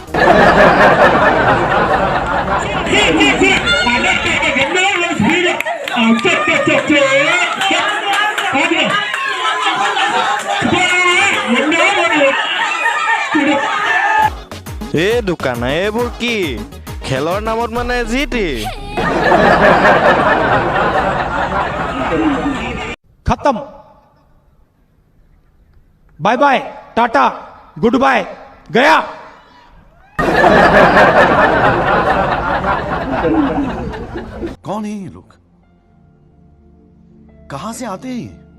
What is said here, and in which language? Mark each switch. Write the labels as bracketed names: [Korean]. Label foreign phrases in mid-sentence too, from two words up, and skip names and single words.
[Assamese] এই দোকান এইবোৰ কি খেলৰ নামত যি টি। [Hindi] खत्म, [English] bye bye, tata, good bye, [Hindi] गया। कौन है ये लोग? कहां से आते हैं?